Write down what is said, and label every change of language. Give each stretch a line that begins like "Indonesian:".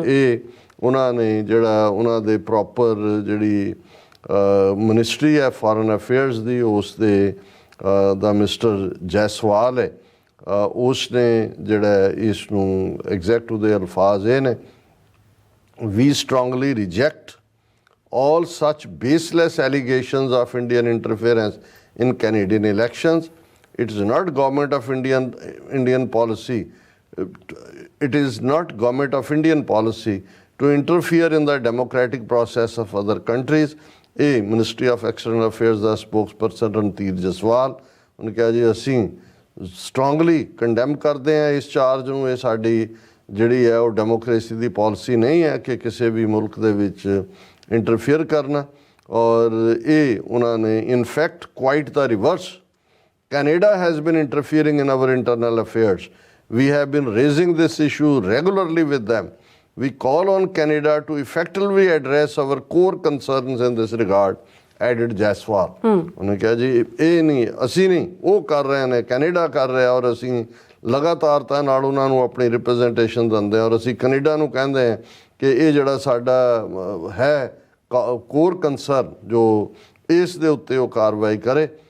Punjabi: ਇਹ ਉਹਨਾਂ ਨੇ ਜਿਹੜਾ ਉਹਨਾਂ ਦੇ ਪ੍ਰੋਪਰ ਜਿਹੜੀ ਮਿਨਿਸਟਰੀ ਹੈ ਫੋਰਨ ਅਫੇਅਰਸ ਦੀ, ਉਸ ਦੇ ਦਾ ਮਿਸਟਰ ਜੈਸਵਾਲ ਹੈ, ਉਸ ਨੇ ਜਿਹੜਾ ਇਸ ਨੂੰ ਐਗਜ਼ੈਕਟ ਉਹਦੇ ਅਲਫਾਜ਼ ਇਹ ਨੇ,
English: we strongly reject all such baseless allegations of Indian interference in Canadian elections. It is not government of Indian policy. It is not government of Indian policy to interfere in the democratic process of other countries.
Punjabi: A Ministry of External Affairs ਦਾ spokesperson Randhir Jaswal ਉਹਨੇ ਕਿਹਾ ਜੀ ਅਸੀਂ strongly condemn ਕਰਦੇ ਹਾਂ ਇਸ charge ਨੂੰ, ਇਹ ਸਾਡੀ ਜਿਹੜੀ ਹੈ ਉਹ ਡੈਮੋਕ੍ਰੇਸੀ ਦੀ ਪਾਲਿਸੀ ਨਹੀਂ ਹੈ ਕਿ ਕਿਸੇ ਵੀ ਮੁਲਕ ਦੇ ਵਿੱਚ ਇੰਟਰਫੇਅਰ ਕਰਨਾ। ਔਰ ਇਹ ਉਹਨਾਂ ਨੇ in fact quite ਦਾ reverse,
English: Canada has been interfering in our internal affairs. We have been raising this issue regularly with them. We call on Canada to effectively address our core concerns in this regard, added Jaiswal.
Punjabi: ਉਹਨੇ ਕਿਹਾ ਜੀ ਇਹ ਨਹੀਂ, ਅਸੀਂ ਨਹੀਂ, ਉਹ ਕਰ ਰਹੇ ਨੇ, ਕੈਨੇਡਾ ਕਰ ਰਿਹਾ ਔਰ ਅਸੀਂ ਲਗਾਤਾਰਤਾ ਨਾਲ ਉਹਨਾਂ ਨੂੰ ਆਪਣੀ ਰਿਪਰੈਜ਼ੈਂਟੇਸ਼ਨ ਦਿੰਦੇ ਔਰ ਅਸੀਂ ਕੈਨੇਡਾ ਨੂੰ ਕਹਿੰਦੇ ਹਾਂ ਕਿ ਇਹ ਜਿਹੜਾ ਸਾਡਾ ਹੈ ਕੋਰ ਕੰਸਰਨ ਜੋ ਇਸ ਦੇ ਉੱਤੇ ਉਹ ਕਾਰਵਾਈ ਕਰੇ।